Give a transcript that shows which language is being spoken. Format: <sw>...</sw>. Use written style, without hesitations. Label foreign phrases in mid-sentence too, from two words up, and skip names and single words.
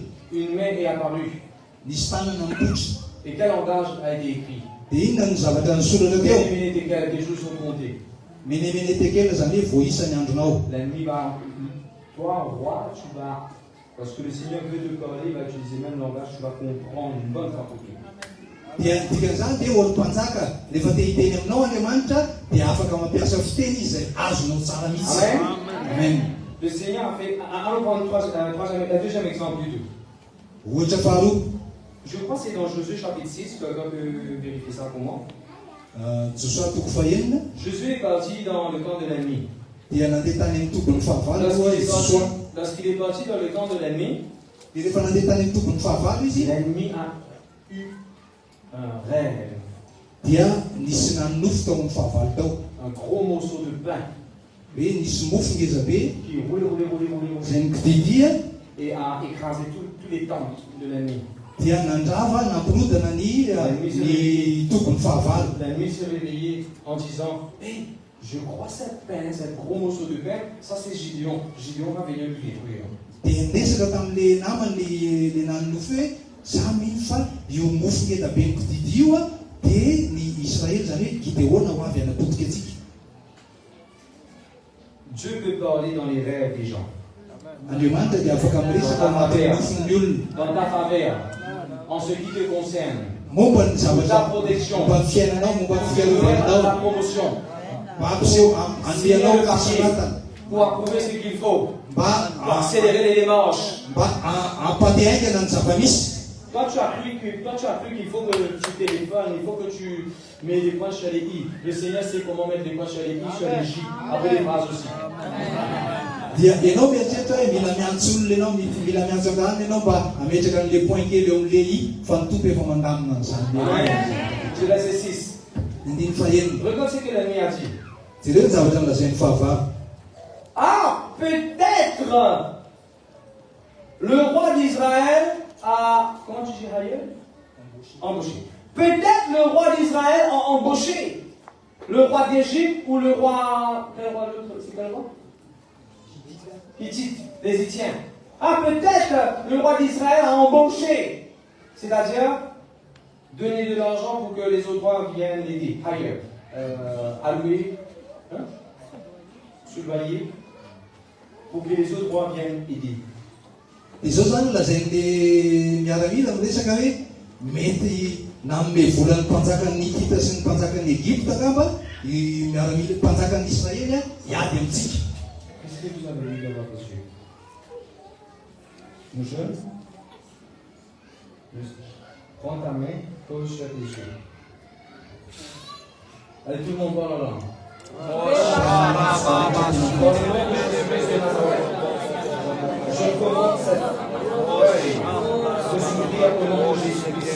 <fr>une main est apparue.</fr> <mg>nisy tanana mipotra.</mg> <fr>Et quel langage a été écrit?</fr> <mg>Dia inona ny zavatra nisoratra teo?</mg> <arc>Mene, Tekel,</arc> <fr>tes jours sont comptés.</fr> <arc>Menemene tekela</arc> <mg>zany hoe voaisa ny andronao.</mg> <fr>L'ennemi va, toi, roi, tu vas, parce que le Seigneur veut te parler, il va utiliser le même langage, tu vas comprendre une bonne fois pour toutes.</fr> <mg>Dia dikan'izany dia olo mpanjaka rehefa te hiteny aminao Andriamanitra dia afaka mampiasa fiteny izy izay azonao tsara mihitsy. Amen. Amen.</mg> <fr>Le Seigneur a fait, allons prendre un deuxième exemple du tout.</fr> <mg>Ohatra faharoa,</mg> <fr>Je crois que c'est dans Josué chapitre 6, quelqu'un peut vérifier ça pour moi.</fr> <mg>Josoa toko fahaenina</mg> <fr>Josué est parti dans le camp de l'ennemi.</fr> <mg>dia nandeha tany amin'ny tokony fahavalo koa izy Josoa.</mg> <fr>Lorsqu'il est parti dans le camp de l'ennemi,</fr> <mg>Dia rehefa nandeha tany amin'ny tokony fahavalo izy</mg> <fr>l'ennemi a eu un rêve,</fr> <mg>dia nisy nanofo tao amin'ny fahavalo tao.</mg> <fr>un gros morceau de pain</fr> <mg>Hoe nisy mofo ngeza be</mg> <fr>qui roulait</fr> <mg>izay nikididia</mg> <fr>et a écrasé tous les tentes de l'ennemi.</fr> <mg>dia nandrava nampirodana ny tokony fahavalo.</mg> <fr>L'ennemi s'est réveillé en disant: Hey, je crois cette pain, ce gros morceau de pain, ça c'est Gideon. Gideon va venir le détruire.</fr> <mg>Dia nisaka tamin'le namany le nanofo hoe za mino fa io mofo ngeza be nikididy io dia ny Israely zany hoe Gideona ho avy anapotika antsika.</mg> <fr>Dieu peut parler dans les rêves des gens,</fr> <mg>Andriamanitra dia afaka miresaka anatin'ny nofon'ny olona.</mg> <fr>dans ta faveur, en ce qui te concerne,</fr> <mg>Momba ny zavatra</mg> <fr>ta protection,</fr> <mg>momba ny fiainanao, momba ny</mg> <fr>ta</fr> <mg>fiarovanao,</mg> <fr>promotion,</fr> <mg>mba ampiseho andehanao fahasalatana,</mg> <fr>pour approuver ce qu'il faut,</fr> <mg>mba</mg> <fr>pour accélérer les démarches.</fr> <mg>mba ampatehaingana ny zava-misy.</mg> <fr>Toi, tu as cru qu'il faut que tu téléphones, il faut que tu mets des points sur les i. Le Seigneur sait comment mettre des points sur les i, sur les j, après les phrases aussi.</fr> <mg>Dia ianao mieritreritra hoe mila miantso olona ianao, mila miantso angarana ianao mba ametraka an'</mg> <fr>le point</fr> <mg>kely eo amin'le i fa ny tompo efa mandamina an'izany.</mg> <fr>Je laisse 6.</fr> <mg>Indiny fahenina.</mg> <fr>Regarde ce que l'ennemi a dit.</fr> <mg>Jereo ny zavatra nilazain'ny fahavalo.</mg> <fr>Ah, peut-être le roi d'Israël a, comment tu dis ailleurs? Embauché. Peut-être le roi d'Israël a embauché le roi d'Égypte ou le roi, quel roi l'autre? C'est quel roi? Hittite, les Hittiens. Ah, peut-être le roi d'Israël a embauché, c'est-à-dire donner de l'argent pour que les autres rois viennent l'aider ailleurs, allouer, subvenir, pour que les autres rois viennent aider.</fr> <mg>Izao zany lazain'le miaramila miresaka hoe mety nanome volan'ny mpanjakan'ny Hitita sy ny mpanjakan'ny Egypte angamba i miaramila mpanjakan'ny Israely hiady amintsika.</mg> <fr>Qu'est-ce que vous avez lu dans votre yeux? Mon jeune, prends ta main, pose sur tes yeux. Allez, tout le monde parle là. Je commence cette feuille de sourire au nom de Jésus.</fr>